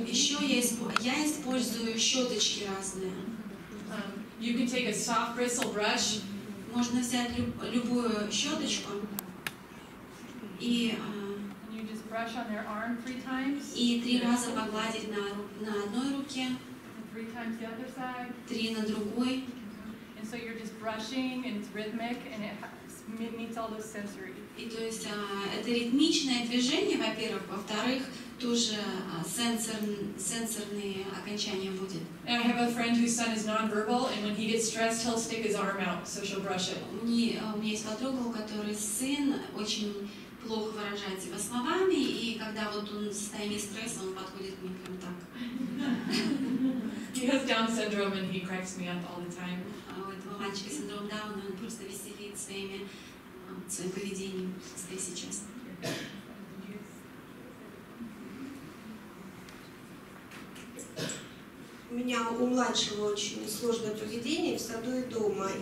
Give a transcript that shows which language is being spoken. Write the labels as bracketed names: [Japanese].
[Russian] Еще я использую щеточки разные. [English] You can take a soft bristle brush. [Russian] Можно взять любую щеточку и [English] you just brush on their arm 3 times. [Russian] И 3 раза погладить на одной руке. [English] And 3 times the other side. [Russian] 3 на другой. [English] And so you're just brushing, and it's rhythmic, and it meets all those sensory. [Russian] И то есть это ритмичное движение, во-первых, во-вторых, тоже сенсорные окончания будет. [English] And I have a friend whose son is nonverbal, and when he gets stressed, he'll stick his arm out, so she'll brush it. [Russian] У меня есть подруга, у которой сын очень плохо выражает себя словами, и когда вот он в состоянии стресса, он подходит к мне прям так. [English] He has Down syndrome and he cracks me up all the time. [Russian] У этого мальчика синдром Дауна, он просто веселит своим поведением, Стейси часто. У меня у младшего очень сложное поведение в саду и дома.